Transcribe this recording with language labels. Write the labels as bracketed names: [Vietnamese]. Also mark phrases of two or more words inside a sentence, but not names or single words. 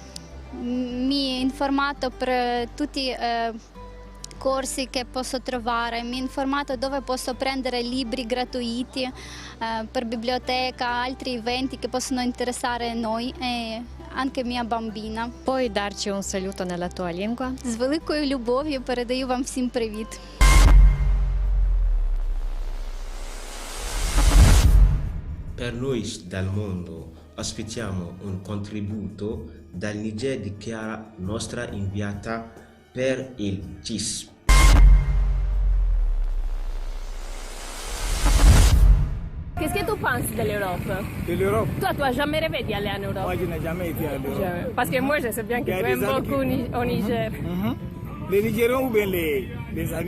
[Italian] Mi ha informato per tutti i corsi che posso trovare, mi ha informato dove posso prendere libri gratuiti per biblioteca, altri eventi che possono interessare noi e anche mia bambina. Puoi darci un saluto nella tua lingua? [Ukrainian] З великою любов'ю передаю вам всім привіт. [Italian] Per noi dal mondo aspettiamo un contributo dal Niger di Chiara, nostra inviata per il CIS. [French] Qu'est-ce que tu penses de l'Europe? De l'Europe? Toi, tu n'as jamais rêvé d'y aller en Europe? Moi, je n'ai jamais été en Europe. Parce que moi, je sais bien que tu aimes beaucoup au Niger. Les Nigériens ou bien les amis?